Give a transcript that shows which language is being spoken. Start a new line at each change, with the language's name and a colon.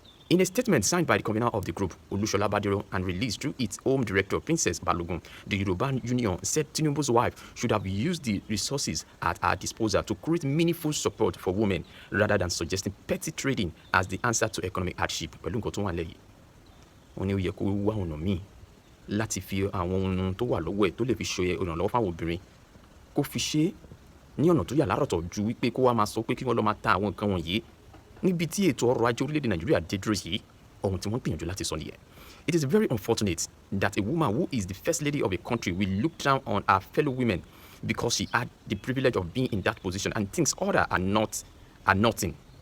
English: In a statement signed by the convener of the group, Olusola Badero, and released through its home director, Princess Balogun, the Yoruba Union said Tinubu's wife should have used the resources at her disposal to create meaningful support for women rather than suggesting petty trading as the answer to economic hardship.
Yoruba: Pẹ̀lú nǹkan tó wà lẹ́yìn, wọ́n ní ó yẹ kó wá ọ̀nà míì láti fi àwọn ohun tó wà lọ́wọ́ ẹ̀ tó lè fi ṣe ìrànlọ́wọ́ fáwọn obìnrin kó fi ṣe ní ọ̀nà tó yà lárọ̀tọ̀ ju wípé kó wá máa sọ pé kí wọ́n lọ máa ta àwọn nǹkan wọ̀nyí níbi tí ètò ọrọ̀ ajé orílẹ̀-èdè Nàìjíríà dé dúró yìí ohun tí wọ́n gbìyànjú láti sọ nìyẹn.
English: It is very unfortunate that a woman who is the first lady of a country will look down on her fellow women because she had the privilege of being in that position and thinks others are nothing.